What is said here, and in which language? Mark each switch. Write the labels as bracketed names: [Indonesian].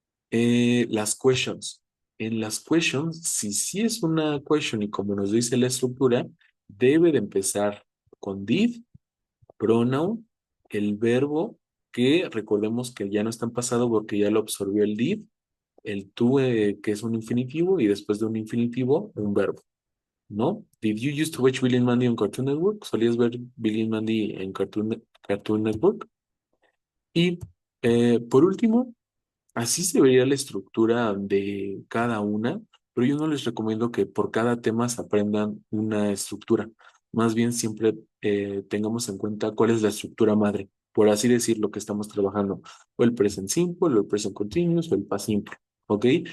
[Spanish] Las questions. En las questions, si sí es una question y como nos dice la estructura, debe de empezar con did, pronoun, el verbo, que recordemos que ya no está en pasado porque ya lo absorbió el did, el to, que es un infinitivo, y después de un infinitivo, un verbo, ¿no? [English] Did you used to watch Billy and Mandy on Cartoon Network? [Spanish] ¿Solías ver Billy and Mandy en Cartoon Network? Y por último, así se vería la estructura de cada una, pero yo no les recomiendo que por cada tema se aprendan una estructura. Más bien siempre tengamos en cuenta cuál es la estructura madre, por así decir, lo que estamos trabajando, o el present simple, o el present continuous, o el past simple, ¿ok?